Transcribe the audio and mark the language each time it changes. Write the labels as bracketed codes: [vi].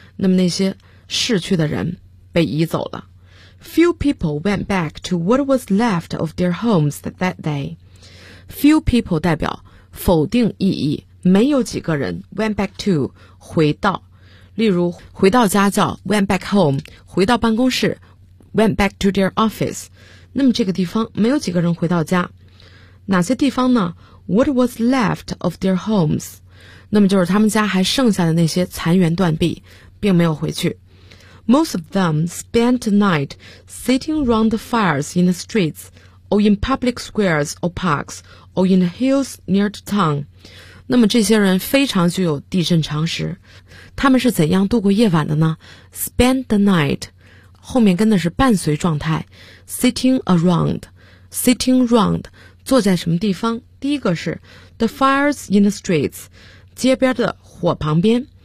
[zh] 那么那些逝去的人被移走了。 [en] Few people went back to what was left of their homes that day. Few people [zh] 代表否定意义，没有几个人 [en] went back to [zh] 回到，例如回到家叫 [en] went back home, [zh] 回到办公室 [en] went back to their office. [zh] 那么这个地方没有几个人回到家，哪些地方呢？ [en] What was left of their homes? [zh] 那么就是他们家还剩下的那些残垣断壁，并没有回去。 [en] Most of them spent the night sitting round the fires in the streets, or in public squares or parks, or in the hills near the town. [zh] 那么这些人非常具有地震常识，他们是怎样度过夜晚的呢？ [en] Spend the night, [zh] 后面跟的是伴随状态， [en] sitting round, [zh] 坐在什么地方？第一个是 [en] the fires in the streets, [zh] 街边的火旁边。